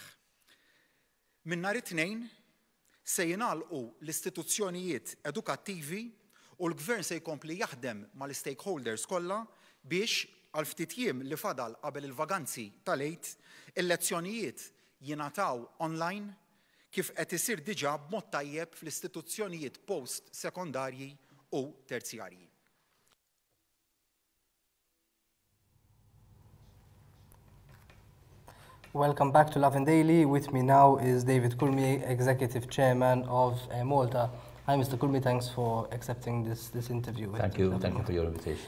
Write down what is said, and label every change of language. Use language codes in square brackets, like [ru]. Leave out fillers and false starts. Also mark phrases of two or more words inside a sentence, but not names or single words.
[mt] Minn nhar it-tnejn se jingħalqu l-istituzzjonijiet edukattivi u l-Gvern se jkompli jaħdem mal-stakeholders kollha biex għal ftit jiem li fadal qabel il-vaganzi tal-Eid il-lezzjonijiet jingħataw online kif qed isir diġà b'mod tajjeb fl-istituzzjonijiet post-sekondarji u terzjarji. [en] Welcome back to Lovin Daily. With me now is David Curmi, Executive Chairman of Air Malta. Hi, Mr. Curmi. Thanks for accepting this interview. Thank you for your invitation.